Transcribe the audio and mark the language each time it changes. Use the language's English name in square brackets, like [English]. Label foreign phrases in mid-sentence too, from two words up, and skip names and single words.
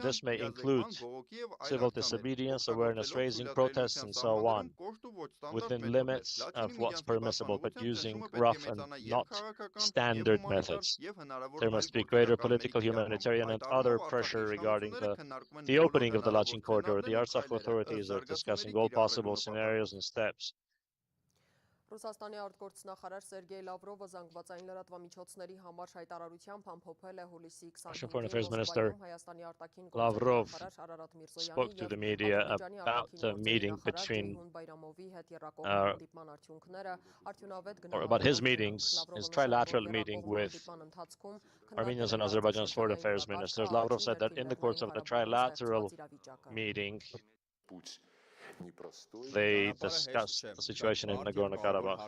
[English] This may include civil disobedience, awareness raising, protests, and so on, within limits of what's permissible, but using rough and not standard methods. There must be greater political, humanitarian, and other pressure regarding the opening of the Lachin corridor. The Artsakh authorities are discussing all possible scenarios and steps. [Armenian] Ռուսաստանի արտգործնախարար Սերգեյ Լավրովը զանգվածային լրատվամիջոցների համար հայտարարությամբ ամփոփել է հուլիսի 25-ին Հայաստանի արտաքին [English] Lavrov spoke to the media about the meeting between about his meetings, his trilateral meeting with Armenia's and Azerbaijan's foreign affairs ministers. Lavrov said that in the course of the trilateral meeting, they discussed the situation in Nagorno-Karabakh.